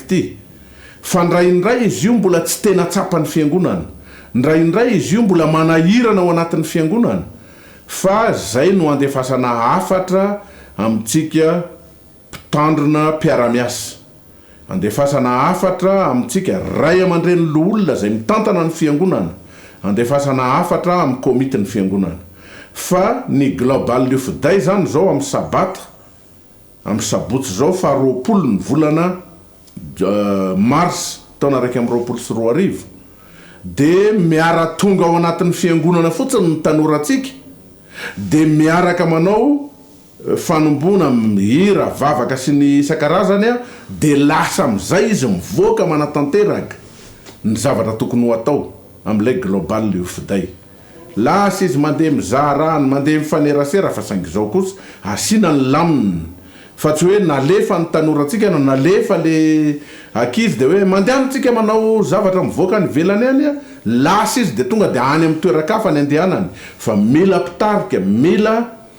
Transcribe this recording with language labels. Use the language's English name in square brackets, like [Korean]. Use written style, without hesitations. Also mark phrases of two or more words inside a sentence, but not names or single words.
[Malagasy] ty fa ndraindray izy io mbola tsy tena tsapany fiangonana ndraindray izy io mbola manahirana ao anatin'ny fiangonana fa zay no andefasana afatra amintsika mpitandrina mpiaramiasa andefasana afatra amintsika ray aman-dreny loolona zay mitantana ny fiangonana andefasana afatra amin'ny komitiny fiangonana fa ny [English] global youth day [Malagasy] zany zao amin'ny sabata amin'ny sabotsy zao fa 20 ny volana mars taona 2024 de miara tonga ao anatin'ny fiangonana fotsiny ny tanoratsika de miaraka manao fanombona mihira vavaka sy ny isan-karazany de lasa am'izay izy mivoaka manatanteraka ny zavatra tokony ho atao amin'ilay [English] global youth day [Malagasy] lasa izy mandeha mizarany mandeha mifanerasera fa saingy zao kosa asina ny laminy fa tsy hoe nalefa ny tanoratsika no nalefa le akizy de hoe mandehantsika manao zavatra mivoaka ny velany any lasa izy de tonga de any amin'ny toerakafa ny andehanany fa mila pitarika mila